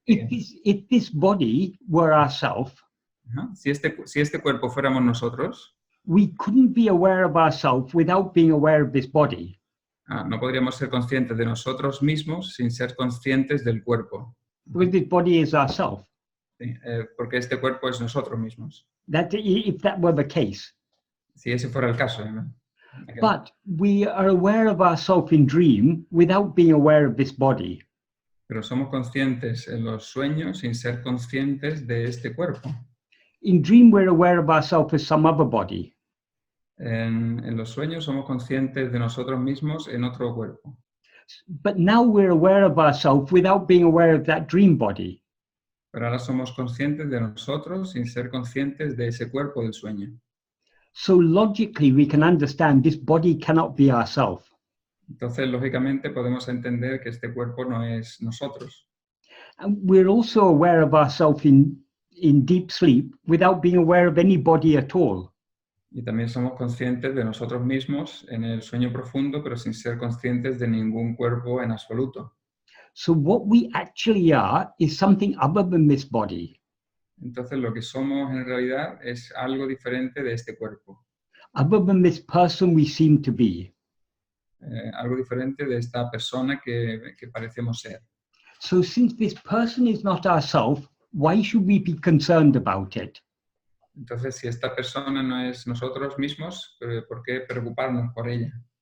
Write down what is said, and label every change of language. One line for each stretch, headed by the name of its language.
English: If this body were ourself,
Spanish: si este cuerpo fuéramos nosotros,
English: we couldn't be aware of ourselves without being aware of this body.
Spanish: No podríamos ser conscientes de nosotros mismos sin ser conscientes del cuerpo.
English: Because this body is ourself.
Spanish: Porque este cuerpo es nosotros mismos.
English: If that were the case.
Spanish: Si ese fuera el caso. Okay.
English: But we are aware of ourselves in dream without being aware of this body.
Spanish: Pero somos conscientes en los sueños sin ser conscientes de este cuerpo.
English: In dream we're aware of ourselves as some other body.
Spanish: En los sueños somos conscientes de nosotros mismos en otro cuerpo.
English: But now we're aware of ourselves without being aware of that dream body.
Spanish: pero ahora somos conscientes de nosotros sin ser conscientes de ese cuerpo del sueño.
English: So logically, we can understand this body cannot be ourself.
Spanish: Entonces, lógicamente, podemos entender que este cuerpo no es nosotros.
English: And we're also aware of ourselves in deep sleep without being aware of any body at all.
Spanish: Y también somos conscientes de nosotros mismos en el sueño profundo, pero sin ser conscientes de ningún cuerpo en absoluto.
English: So what we actually are is something other than this body,
Spanish: Entonces, lo que somos en realidad es algo diferente de este cuerpo,
English: other than this person we seem to be.
Spanish: algo diferente de esta persona que parecemos ser.
English: So since this person is not ourself, why should we be concerned about it?
Spanish: Entonces, si esta persona no es nosotros mismos, ¿por qué preocuparnos por ella?